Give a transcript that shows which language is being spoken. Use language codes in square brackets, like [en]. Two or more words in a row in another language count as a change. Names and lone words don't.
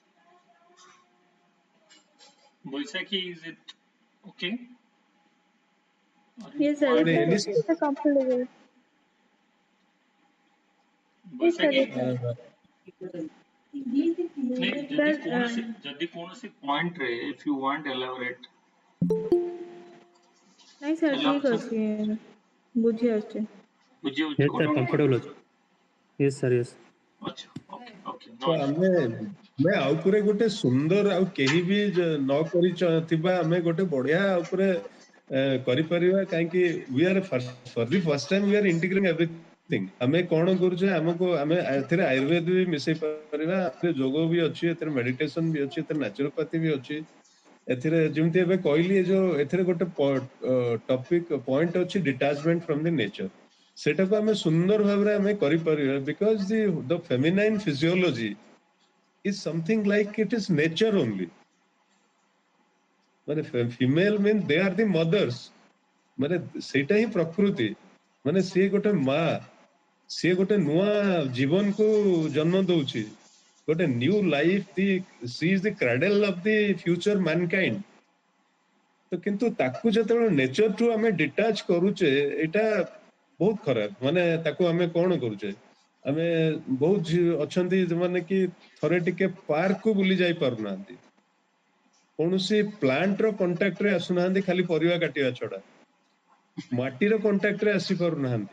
[en] Boisaki, is it okay? Yes, sir. Any, It's a comfortable. Yes, sir. Boisaki, Sir, [or] ଯଦି କୌଣସି point ରେ [en] if you want elaborate, [or] ନାଇଁ ସାର୍ ଠିକ୍ ଅଛି, ବୁଝି ଆସୁଛି। ବୁଝି [en] Yes, sir, comfortable [or] ଅଛି. [en] Yes, sir, yes. ଆଚ୍ଛା, okay, okay, no [or] ତ [en] issue. [or] ଆମେ ଆଉ ଉପରେ ଗୋଟେ ସୁନ୍ଦର, ଆଉ କେହି ବି ନ କରିଥିବା ଆମେ ଗୋଟେ ବଢିଆ ଉପରେ କରିପାରିବା, କାହିଁକି [en] we are for the first time we are integrating everything. [or] ଆମେ କଣ କରୁଛେ, ଆମେ ଏଥିରେ ଆୟୁର୍ବେଦ ବି ମିଶେଇ ପାରିବା, ଏଥିରେ ଯୋଗ ବି ଅଛି, ଏଥିରେ ମେଡିଟେସନ ବି ଅଛି, ଏଥିରେ ନ୍ୟାଚୁରୋପାଥି ବି ଅଛି, ଏଥିରେ ଯେମିତି ଏବେ କହିଲି, ଏଥିରେ ଗୋଟେ [en] topic point [or] ଅଛି, [en] detachment from the nature. [or] ସେଟାକୁ ଆମେ ସୁନ୍ଦର ଭାବରେ ଆମେ କରିପାରିବା, ବିକଜ [en] the feminine physiology is something like it is nature only. [or] ମାନେ [en] female means they are the mothers, [or] ମାନେ ସେଇଟା ହିଁ ପ୍ରକୃତି, ମାନେ ସିଏ ଗୋଟେ ମା, ସିଏ ଗୋଟେ ନୂଆ ଜୀବନକୁ ଜନ୍ମ ଦଉଛି, ଗୋଟେ [en] new life, she is the cradle of the future mankind। [or] ତ କିନ୍ତୁ ତାକୁ ଯେତେବେଳେ ନେଚର ଠୁ ଆମେ ଡିଟାଚ କରୁଛେ, ଏଇଟା ବହୁତ ଖରାପ। ମାନେ ତାକୁ ଆମେ କଣ କରୁଛେ, ଆମେ ବହୁତ ଅଛନ୍ତି ଯୋଉମାନେ କି ଥରେ ଟିକେ ପାର୍କକୁ ବୁଲି ଯାଇ ପାରୁନାହାନ୍ତି, କୌଣସି ପ୍ଲାଣ୍ଟର କଣ୍ଟାକ୍ଟରେ ଆସୁନାହାନ୍ତି, ଖାଲି ପରିବା କାଟିବା ଛଡା ମାଟିର କଣ୍ଟାକ୍ଟରେ ଆସି ପାରୁନାହାନ୍ତି।